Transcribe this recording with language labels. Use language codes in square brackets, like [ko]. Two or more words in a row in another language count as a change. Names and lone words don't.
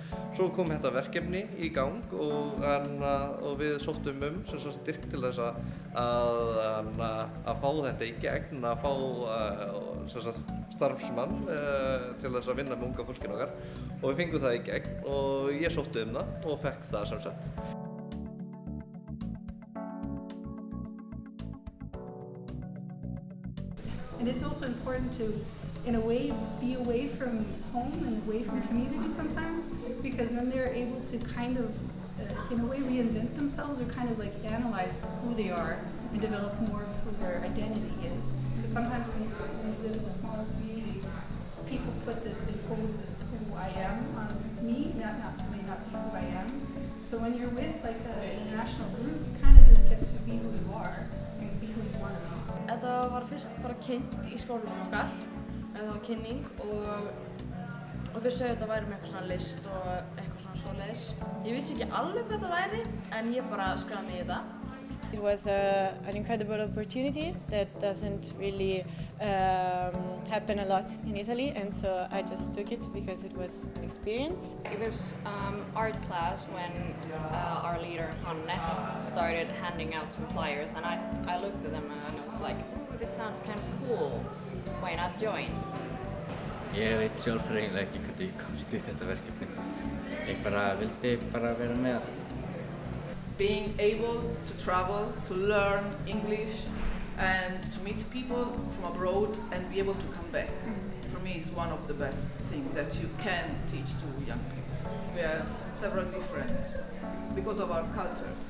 [is] Svo kom þetta verkefni í gang og við sóttum sem sagt styrk til þess að fá þetta í gegn, að fá sem sagt starfsmann til þess að vinna með unga fólkinu okkar og við fengum það í gegn og ég sótti það og fekk það sem sagt. [en] And it's also important to, in a way, be away from home and away from community sometimes, because then they're able to kind of, in a way, reinvent themselves or kind of like analyze who they are and develop more of who their identity is. Because sometimes when you live in a smaller community, people impose this who I am on me, may not be who I am. So when you're with like an international group, you kind of just get to be who you are and be who you want to be. [is] Þetta var fyrst bara kynnt í skólanum okkar, það var kynning og þau sögðu að þetta væri með eitthvað svona list og eitthvað svona svoleiðis. Ég vissi ekki alveg hvað það væri, en ég bara skráði mig í það. [en] It was an incredible opportunity that doesn't really happen a lot in Italy, and so I just took it because it was an experience. It was art class when our leader Hanne started handing out some flyers, and I looked at them and I was like, ooh, this sounds kind of cool. Why not join? [is] Ég veit sjálfur eiginlega ekki hvernig ég komst í þetta verkefni. Ég vildi bara vera með. [en] Being able to travel, to learn English and to meet people from abroad and be able to come back, for me is one of the best things that you can teach to young people. We have several differences because of our cultures.